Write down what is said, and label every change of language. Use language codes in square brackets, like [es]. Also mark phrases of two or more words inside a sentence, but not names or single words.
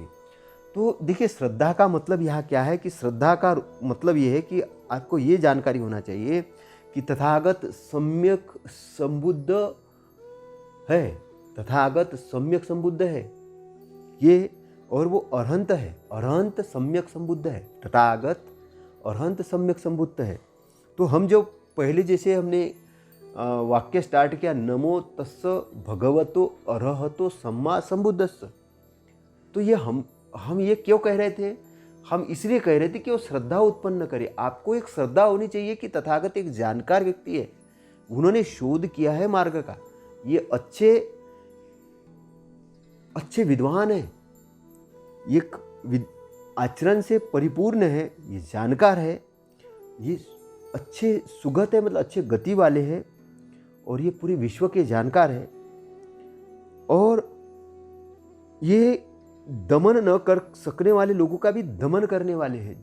[hi] तो देखिए, श्रद्धा का मतलब यहाँ क्या है कि श्रद्धा का मतलब ये है कि आपको ये जानकारी होना चाहिए कि तथागत सम्यक संबुद्ध है, तथागत सम्यक संबुद्ध है ये, और वो अरहंत है, अरहंत सम्यक संबुद्ध है, तथागत अरहंत सम्यक संबुद्ध है। तो हम जो पहले जैसे हमने वाक्य स्टार्ट किया, [pi] नमो तस्स भगवतो अरहतो सम्मा संबुद्धस्स, [hi] तो ये हम ये क्यों कह रहे थे? हम इसलिए कह रहे थे कि वो श्रद्धा उत्पन्न करे। आपको एक श्रद्धा होनी चाहिए कि तथागत एक जानकार व्यक्ति है, उन्होंने शोध किया है मार्ग का, ये अच्छे विद्वान है, ये आचरण से परिपूर्ण है, ये जानकार है, ये अच्छे सुगत है, मतलब अच्छे गति वाले हैं, और ये पूरे विश्व के जानकार है, और ये दमन न कर सकने वाले लोगों का भी दमन करने वाले हैं।